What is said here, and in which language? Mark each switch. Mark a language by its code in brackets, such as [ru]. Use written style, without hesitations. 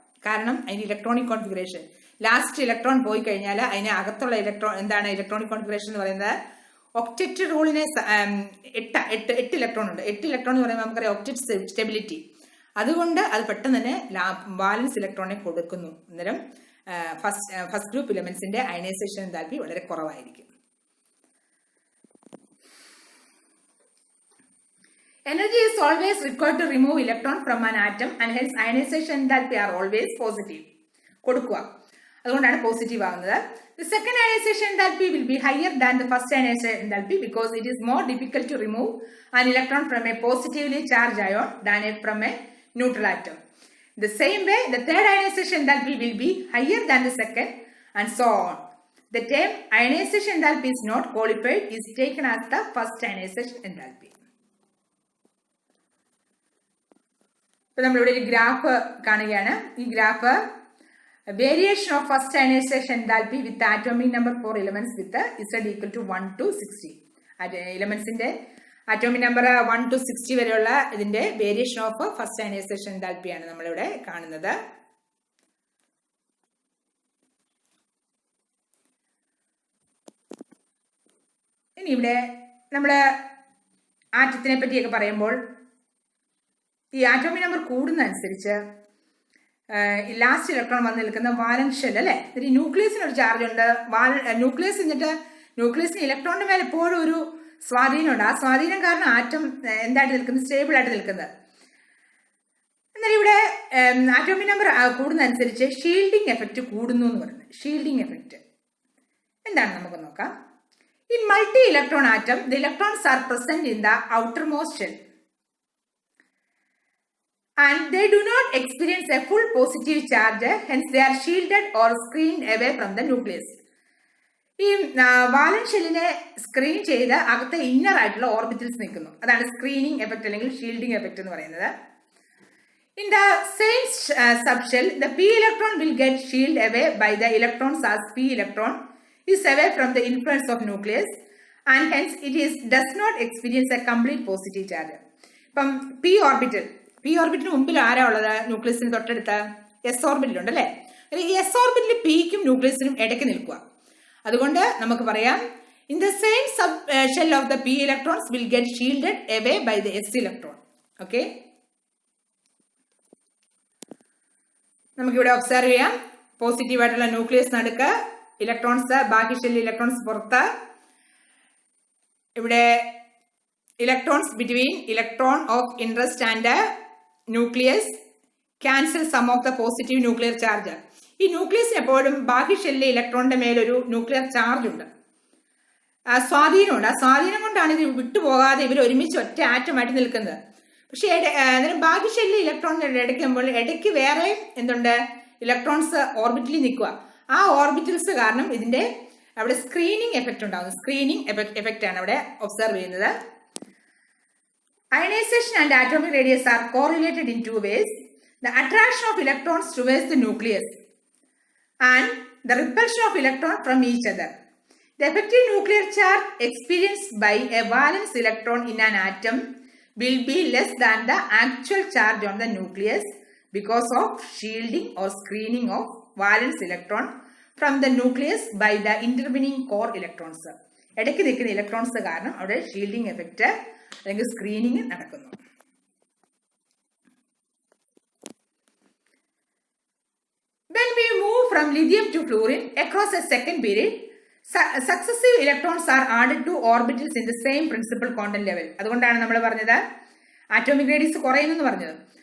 [ml] കാരണം അതിന് electronic configuration last electron പോയി കഴിഞ്ഞാൽ അതിന് അകത്തുള്ള എന്താണ് ഇലക്ട്രോണിക് കോൺഫിഗറേഷൻ എന്ന് പറയുന്നത് ഒക്ടറ്റ് റൂളിനെ 8 ഇലക്ട്രോൺ ഉണ്ട്. 8 ഇലക്ട്രോൺ എന്ന് പറയുമ്പോൾ നമുക്കറിയാം ഒക്ടറ്റ് സ്റ്റെബിലിറ്റി. അതുകൊണ്ട് അത് പെട്ടെന്ന് തന്നെ ബാലൻസ് ഇലക്ട്രോണിനെ കൊടുക്കുന്നു. അന്നേരം ഫസ്റ്റ് ഗ്രൂപ്പ് എലമെന്റ്സിന്റെ അയണൈസേഷൻ എൻതാൽപ്പി വളരെ കുറവായിരിക്കും. [en] Energy is always required to remove electron from an atom and hence ionization enthalpy are always positive. [ml] കൊടുക്കുക, അതുകൊണ്ടാണ് പോസിറ്റീവ് ആവുന്നത്. [en] The second ionization enthalpy will be higher than the first ionization enthalpy because it is more difficult to remove an electron from a positively charged ion than from a neutral atom. The same way, the third ionization enthalpy will be higher than the second and so on. The term ionization enthalpy is not qualified is taken as the first ionization enthalpy. [ml] ഇപ്പോൾ നമ്മളിവിടെ ഒരു graph കാണുകയാണ്. ഈ graph variation of first ionization enthalpy with atomic number four elements with [en] Z equal to 1 to 60. [ml] എലമെന്റ്സിന്റെ atomic number 1 to 60 വരെയുള്ള ഇതിന്റെ variation of first ionization എൻതാൽപ്പിയാണ് നമ്മളിവിടെ കാണുന്നത്. ഇനി ഇവിടെ നമ്മൾ ആറ്റത്തിനെ പറ്റിയൊക്കെ പറയുമ്പോൾ ഈ ആറ്റോമിക് നമ്പർ കൂടുന്നതനുസരിച്ച് ലാസ്റ്റ് ഇലക്ട്രോൺ വന്ന് നിൽക്കുന്ന വാലൻസ് ഷെൽ അല്ലേ, ഈ ന്യൂക്ലിയസിന് ഒരു ചാർജ് ഉണ്ട്. ന്യൂക്ലിയസ് എന്നിട്ട് ന്യൂക്ലിയസിന് ഇലക്ട്രോണിന്റെ മേലെ എപ്പോഴും ഒരു സ്വാധീനമുണ്ട്. ആ സ്വാധീനം കാരണം ആറ്റം എന്തായിട്ട് നിൽക്കുന്നത്, സ്റ്റേബിൾ ആയിട്ട് നിൽക്കുന്നത്. എന്നാൽ ഇവിടെ ആറ്റോമിക് നമ്പർ കൂടുന്നതനുസരിച്ച് ഷീൽഡിംഗ് എഫക്റ്റ് കൂടുന്നു എന്ന് പറയുന്നത്. ഷീൽഡിംഗ് എഫക്റ്റ് എന്താണ് നമുക്ക് നോക്കാം. [en] In multi electron atom the electrons are present in the outermost shell and they do not experience a full positive charge, hence they are shielded or screened away from the nucleus. [ml] ഈ വാലൻസ് ഷെല്ലിനെ screen ചെയ്ത് അകത്തെ inner ആയിട്ടുള്ള orbitals നിൽക്കുന്നു. അതാണ് screening effect അല്ലെങ്കിൽ shielding effect എന്ന് പറയുന്നത്. [en] In the same subshell the p electron will get shielded away by the electrons as p electron is away from the influence of nucleus and hence it does not experience a complete positive charge. [ml] ഇപ്പം p ഓർബിറ്റിന് മുമ്പിൽ ആരാ ഉള്ളത്? ന്യൂക്ലിയസിന് തൊട്ടടുത്ത് S ഓർബിറ്റിലുണ്ട് അല്ലേ. ഈ S ഓർബിറ്റിൽ പിക്കും ന്യൂക്ലിയസിനും ഇടയ്ക്ക് നിൽക്കുക. അതുകൊണ്ട് നമുക്ക് പറയാം [en] In the same sub shell of the p electrons will get shielded away by the s electron. [ml] Okay, നമുക്കിവിടെ ഒബ്സർവ് ചെയ്യാം. പോസിറ്റീവ് ആയിട്ടുള്ള ന്യൂക്ലിയസ് നടുക്ക്, ഇലക്ട്രോൺസ് ബാക്കി ഷെല്ലിൽ ഇലക്ട്രോൺസ് പുറത്ത്. [en] ഇവിടെ electrons between electron of interest and nucleus cancel some of the positive nuclear charge. [ml] ഈ ന്യൂക്ലിയസിന് എപ്പോഴും ബാക്കി ഷെല്ലിലെ ഇലക്ട്രോണിന്റെ മേലൊരു ന്യൂക്ലിയർ ചാർജ് ഉണ്ട്, സ്വാധീനമുണ്ട്. ആ സ്വാധീനം കൊണ്ടാണ് ഇത് വിട്ടുപോകാതെ ഇവർ ഒരുമിച്ച് ഒറ്റ ആറ്റമായിട്ട് നിൽക്കുന്നത്. പക്ഷെ ബാക്കി ഷെല്ലിലെ ഇലക്ട്രോണിന്റെ ഇടയ്ക്ക് വേറെ എന്തുണ്ട്, ഇലക്ട്രോൺസ് ഓർബിറ്റലിൽ നിൽക്കുക. ആ ഓർബിറ്റൽസ് കാരണം ഇതിന്റെ അവിടെ സ്ക്രീനിങ് എഫക്റ്റ് ഉണ്ടാകുന്നു. സ്ക്രീനിങ് എഫക്റ്റ് ആണ് അവിടെ ഒബ്സർവ് ചെയ്യുന്നത്. [en] Ionization and atomic radius are correlated in two ways: the attraction of electrons towards the nucleus and the repulsion of electrons from each other. The effective nuclear charge experienced by a valence electron in an atom will be less than the actual charge on the nucleus because of shielding or screening of valence electron from the nucleus by the intervening core electrons. ഇടയ്ക്ക് നിൽക്കുന്ന electrons കാരണം അവിടെ shielding effect അല്ലെങ്കിൽ screening നടക്കുന്നു. When we move from lithium to fluorine across a second period, Successive electrons are added to orbitals in the same principal quantum level. [ml] അതുകൊണ്ടാണ് നമ്മൾ പറഞ്ഞത് atomic radius കുറയുന്നു പറഞ്ഞത്.